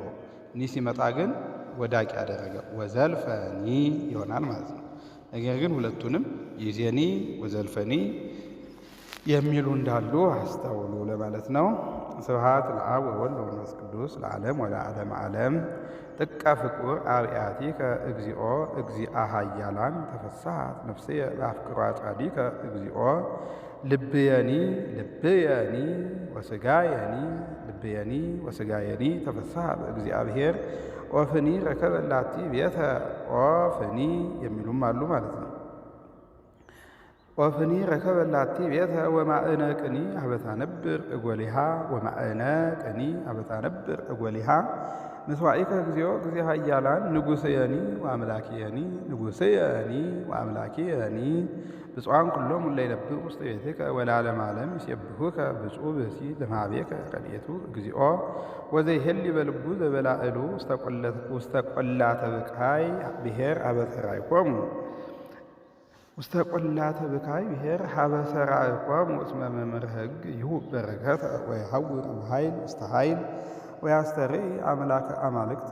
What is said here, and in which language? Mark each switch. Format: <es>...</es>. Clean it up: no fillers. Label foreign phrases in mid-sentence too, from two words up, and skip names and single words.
<am>ኒ ሲመጣ ግን ወዳቂ ያደረገ ወዘልፈኒ ይሆናል ማለት ነው። ነገር ግን ሁለቱንም ይእዜኒ ወዘልፈኒ የሚሉ እንዳሉ አስተውሉ ለማለት ነው።</am> <gez>ስብሐት ለአብ ወወልድ ወመንፈስ ቅዱስ ለዓለም ወለዓለመ ዓለም። ጥቀ ፍቁር አብያቲከ እግዚኦ እግዚአ ኃያላን ተፈሳሐት ነፍስየ በአፍቅሮ አጻዲከ እግዚኦ ልብየኒ ወሥጋየኒ ተፈሳሐ በእግዚአብሔር ኦፍኒ ረከበላቲ ቤተ ኦፍኒ</gez> <am>የሚሉም አሉ ማለት ነው።</am> <gez>ኦፍኒ ረከበላቲ ቤተ ወማእነቅኒ አበታነብር እጎሊሃ ምስዋኢከ እግዚኦ እግዚአ ኃያላን ንጉሥየኒ ወአምላኪየኒ ብፁዓን ኩሎሙ እለ ይነብሩ ውስተ ቤትከ ወለዓለመ ዓለም ይሴብሑከ ብፁዕ ብእሲ ለማቤከ ረድኤቱ እግዚኦ ወዘይሄሊ በልቡ ዘበላዕሉ ውስተ ቈላተ ብካይ ብሔር አበሰራይኮሙ እስመ መምህር ሕግ ይሁብ በረከተ ወይሐውር እምኃይል ውስተ ኃይል ወያስተርኢ አምላከ አማልክት</gez>